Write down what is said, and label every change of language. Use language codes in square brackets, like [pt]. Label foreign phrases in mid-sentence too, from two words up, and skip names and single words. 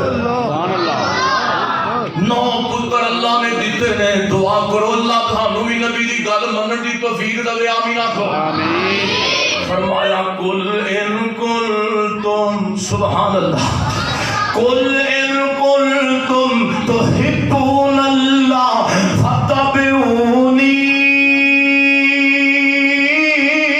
[ar] سبحان الله. [pa] 9 پتر اللہ نے دتے نے. دعا کرو اللہ تہانوں وی نبی دی گل منن دی توفیق دیوے. آمین آکھو۔ آمین۔ فرمایا [ar] قل إن كنتم سبحان الله قل إن كنتم تحبون الله فاتبعوني